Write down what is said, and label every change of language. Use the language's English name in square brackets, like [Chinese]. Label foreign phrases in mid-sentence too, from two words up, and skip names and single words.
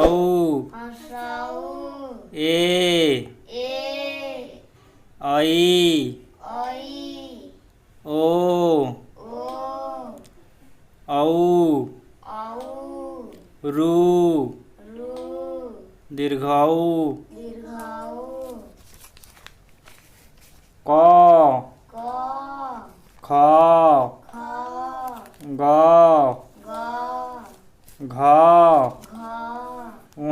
[Hindi] हर्षौ ए ए ऐ ऐ ओ ओ औ औ रू रू दीर्घौ दीर्घौ क क ख ख ग ग घ घ ङ